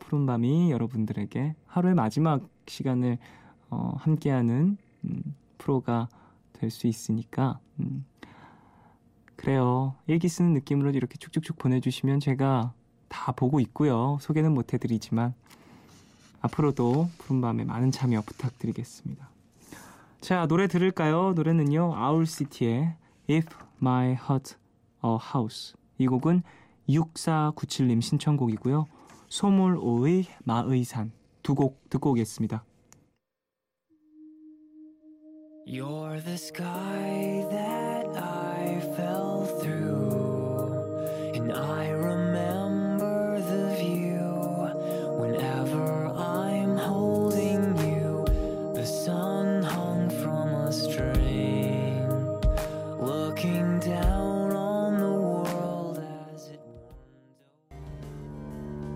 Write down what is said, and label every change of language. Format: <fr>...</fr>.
<ko>푸른밤이 여러분들에게 하루의 마지막 시간을 함께하는 프로가 될 수 있으니까 그래요. 일기 쓰는 느낌으로 이렇게 쭉쭉쭉 보내주시면 제가 다 보고 있고요. 소개는 못해드리지만 앞으로도 푸른밤에 많은 참여 부탁드리겠습니다. 자, 노래 들을까요? 노래는요, 아울시티의 If My Heart A House. 이 곡은 6497님 신청곡이고요. 소물오의 마의산 두 곡 듣고 오겠습니다.</ko> <en>You're the sky that I fell through and I remember the view whenever I'm holding you the sun hung from a string looking down on the world as it wound up</en>